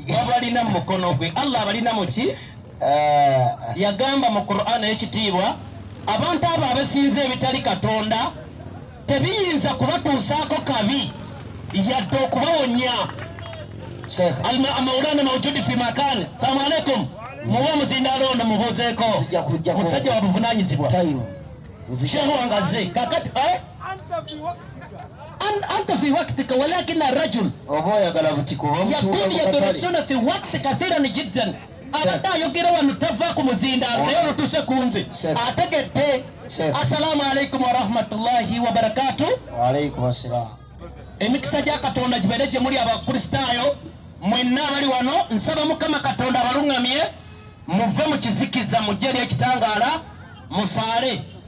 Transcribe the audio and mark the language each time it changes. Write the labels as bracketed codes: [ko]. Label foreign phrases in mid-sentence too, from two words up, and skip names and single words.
[lg] babalina mu mukono gwe Allah abalina mu ki yagamba mu Qur'an ekitiibwa abantu abo abasinza ebitali Katonda tebiyinza kubatuusaako kabi yadde okubawonya [ar] مولانا موجود في مكان. سلام عليكم [lg] muwe muzindaalo ono mubuuzeeko musajja wa buvunanyizibwa shehu wangaze kakati [ar] أنت في وقتك ولكن الرجل يكون يدرسنا في وقت كثيرا جدا [lg] abadde ayogera wano tava ku muzindaalo naye olutuse ku nze ategedde. [ar] السلام عليكم ورحمة الله وبركاته. وعليكم السلام. [lg] Emikisa gya Katonda gibeere gye muli abakristaayo mwenna abali wano nsaba Mukama Katonda abaluŋŋamye muve mu kizikiza mujje eri ekitangaala musaale